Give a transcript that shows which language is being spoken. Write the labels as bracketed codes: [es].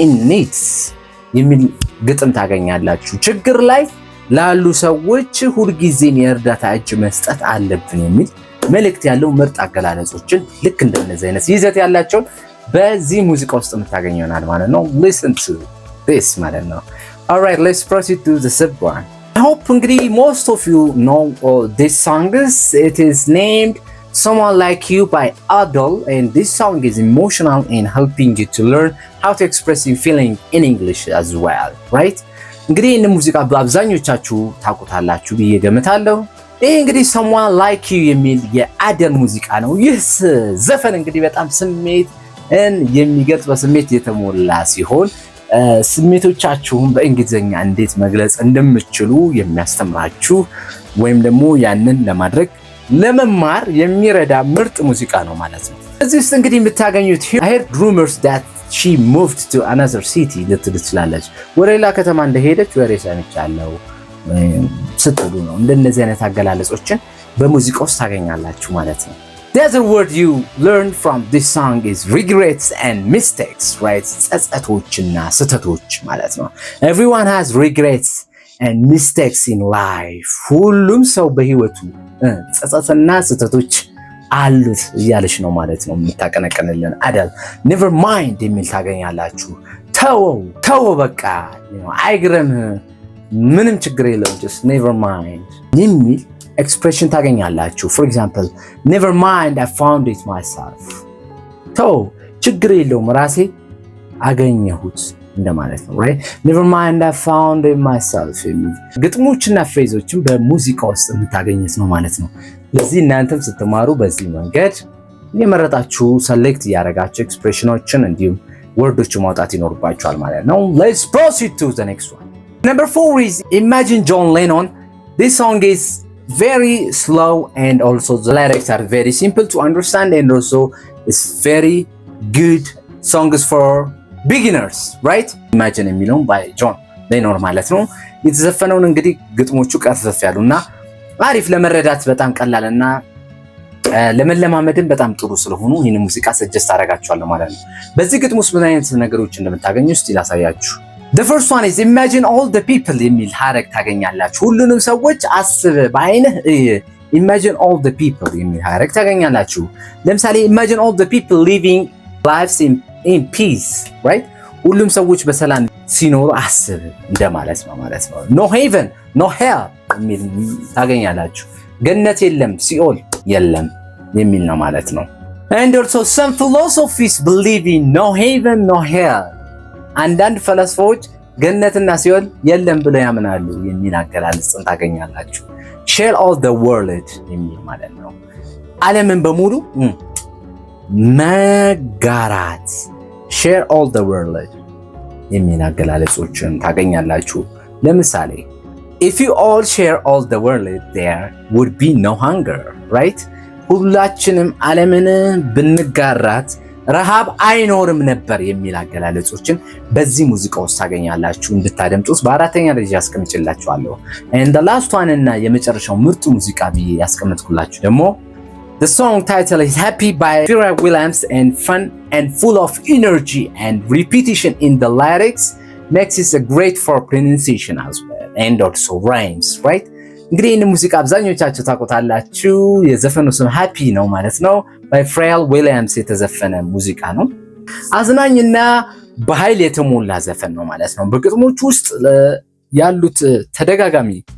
[am] needs የሚል ግጥም ታገኛላችሁ። ችግር ላይ ላሉ ሰዎች ሁልጊዜም የእርዳታ እጅ መስጠት አለብን የሚል መልእክት ያለው ምርጥ አገላለጾችን ልክ እንደነዚህ አይነት ይዘት ያላቸውን በዚህ ሙዚቃ ውስጥ የምታገኙ ይሆናል ማለት ነው። [en] listen to this [am] ማለት ነው። [en] alright, let's proceed to the sub one. I hope እንግዲህ most of you know this song. It is named Someone Like You by Adele, and this song is emotional and helping you to learn how to express your feeling in English as well, right? [am] እንግዲህ ይህን ሙዚቃ በአብዛኞቻችሁ ታውቁታላችሁ ብዬ ገምታለሁ። ይህ እንግዲህ Someone Like You የሚል የአደል ሙዚቃ ነው። ይህ ዘፈን እንግዲህ በጣም ስሜትን የሚገልጽ በስሜት የተሞላ ሲሆን ስሜቶቻችሁን በእንግሊዝኛ እንዴት መግለጽ እንደምትችሉ የሚያስተምራችሁ ወይም ደግሞ ያንን ለማድረግ ለመማር የሚረዳ ምርጥ ሙዚቃ ነው ማለት ነው። እዚህ ውስጥ እንግዲህ የምታገኙት [en] I heard rumors that she moved to another city [am] ልትል ትችላለች። ወደ ሌላ ከተማ እንደሄደች ወሬ ሰምቻለሁ ስትሉ ነው። እንደነዚህ አይነት አገላለጾችን በሙዚቃ ውስጥ ታገኛላችሁ ማለት ነው። [en] The other word you learn from this song is regrets and mistakes, right? [am] ጸጸቶችና ስህተቶች ማለት ነው። [en] Everyone has regrets and mistakes in life. [am] ሁሉም ሰው በህይወቱ ጸጸትና ስህተቶች አሉት እያለች ነው ማለት ነው የምታቀነቅንልን አደል። [en] never mind [am] የሚል ታገኛላችሁ። ተወው በቃ አይግረምህ፣ ምንም ችግር የለውም [en] just never mind [am] የሚል ኤክስፕሬሽን ታገኛላችሁ። [en] for example, never mind I found it myself. [am] ችግር የለውም ራሴ አገኘሁት እንደማለት ነው right? [en] never mind I found it myself [am] የሚል ግጥሞችና ፍሬዞችን በሙዚቃ ውስጥ የምታገኙት ነው ማለት ነው። ለዚህ እናንተም ስትማሩ በዚህ መንገድ የመረጣችሁ ሰሌክት እያደረጋችሁ ኤክስፕሬሽኖችን እንዲሁም ወርዶች ማውጣት ይኖርባችኋል ማለት ነው። [en] let's proceed to the next one. Number 4 is Imagine John Lennon. This song is very slow and also the lyrics are very simple to understand and also it's very good songs for beginners, right? [am] Imagine የሚለው [en] by John Lennon [am] ማለት ነው። የተዘፈነውን እንግዲህ ግጥሞቹ ቀርፈፍ ያሉና አሪፍ ለመረዳት በጣም ቀላልና ለመለማመድም በጣም ጥሩ ስለሆኑ ይህን ሙዚቃ ሰጀስት አደርጋችኋለሁ ማለት ነው። በዚህ ግጥም ውስጥ ምን አይነት ነገሮች እንደምታገኙ እስቲ ላሳያችሁ። [en] The first one is imagine all the people [am] የሚል ሐረግ ታገኛላችሁ። ሁሉንም ሰዎች አስብ በአይንህ [en] imagine all the people [am] የሚል ሐረግ ታገኛላችሁ። ለምሳሌ [en] imagine all the people living lives in peace, right? [am] ሁሉም ሰዎች በሰላም ሲኖሩ አስብ እንደማለት ነው ማለት ነው። [en] no heaven no hell [am] የሚል ታገኛላችሁ። ገነት የለም ሲኦል የለም የሚል ነው ማለት ነው። [en] and also some philosophies believe in no heaven no hell. [am] አንዳንድ ፈላስፋዎች ገነትና ሲኦል የለም ብለው ያምናሉ የሚል አገላለጽን ታገኛላችሁ። [en] share all the world [am] የሚል ማለት ነው። ዓለምን በሙሉ መጋራት share all the world የሚል አገላለጾችን ታገኛላችሁ። ለምሳሌ [en] if you all share all the world there would be no hunger, right? [am] ሁላችንም ዓለምን ብንጋራት ረሃብ አይኖርም ነበር የሚል አገላለጾችን በዚህ ሙዚቃ ውስጥ ታገኛላችሁ። እንድታደምጡት በአራተኛ ደረጃ ያስቀምጥላችኋለሁ። [en] and the last one [am] እና የመጨረሻው ምርጡ ሙዚቃ ብዬ ያስቀምጥኩላችሁ ደግሞ [en] the song title is Happy by Pharrell Williams and fun and full of energy and repetition in the lyrics makes it a great for pronunciation as well and also rhymes, right? [am] እንግዲህ ይህን ሙዚቃ አብዛኞቻችሁ ታውቁታላችሁ። የዘፈኑ ስም ሃፒ ነው ማለት ነው። በፍሬል ዊሊያምስ የተዘፈነ ሙዚቃ ነው። አዝናኝና በኃይል የተሞላ ዘፈን ነው ማለት ነው። በግጥሞቹ ውስጥ ያሉት ተደጋጋሚ